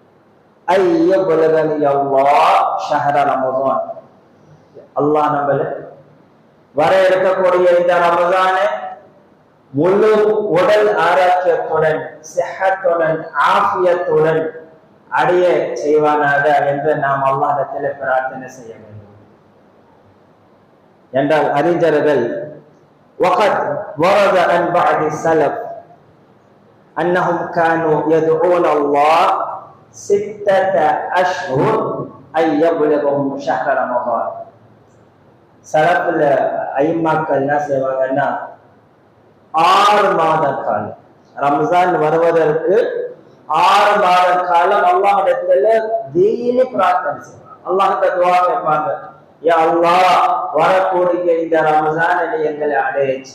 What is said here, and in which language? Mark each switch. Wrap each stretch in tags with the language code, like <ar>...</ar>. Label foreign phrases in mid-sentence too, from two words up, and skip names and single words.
<ar>بلغني الله شهر رمضان,</ar> <ta>அல்லாஹ் நம்மள வர இருக்கக்கூடிய இந்த ரமதானை முழு உடல் ஆரோக்கியத்துடன் சிஹத்துடன் ஆஃபியத்துடன் அடைய செய்வானாக என்று நாம் அல்லாஹ்விடத்தில் பிரார்த்தனை செய்ய வேண்டும் என்றால் அறிஞர்கள்</ta> <ar>وقد ورد عن بعض السلف أنهم كانوا يدعون الله 6 أشهر أن يبلغهم شهر رمضان.</ar> <ta>சலஃப்ல ஐமாக்கள் என்ன செய்வாங்கன்னா 6 மாத காலம், ரம்ஜான் வருவதற்கு 6 மாத காலம் அல்லாஹ்விடத்துல டெய்லி பிரார்த்தனை செய்வாங்க. அல்லாஹ்கிட்ட துஆ கேட்பாங்க, யா அல்லாஹ் வரக்கூடிய இந்த ரமஜானை நீ எங்களை அடையச்சு.</ta>